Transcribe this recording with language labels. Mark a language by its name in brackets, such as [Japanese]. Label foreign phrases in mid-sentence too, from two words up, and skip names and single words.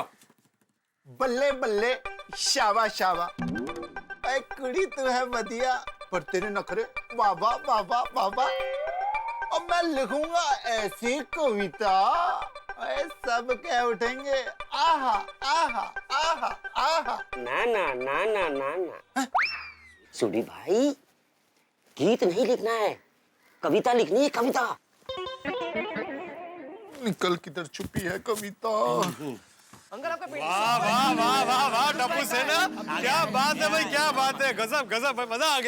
[Hindi] बल्ले बल्ले शाबा शाबा, ऐ कुड़ी तू है बढ़िया पर तेरे नखरे बाबा बाबा बाबा। और मैं लिखूंगा ऐसी कविता ऐ सब कह उठेंगे आहा आहा आहा आहा। ना ना ना ना ना ना सुडी भाई, गीत नहीं लिखना है, कविता लिखनी है, कविता। निकल किधर छुपी है कविता। अंकल आपका वाह वाह वाह वाह वाह टप्पू सेना, क्या बात है भाई, क्या बात है, गजब गजब भाई, मजा आ गया।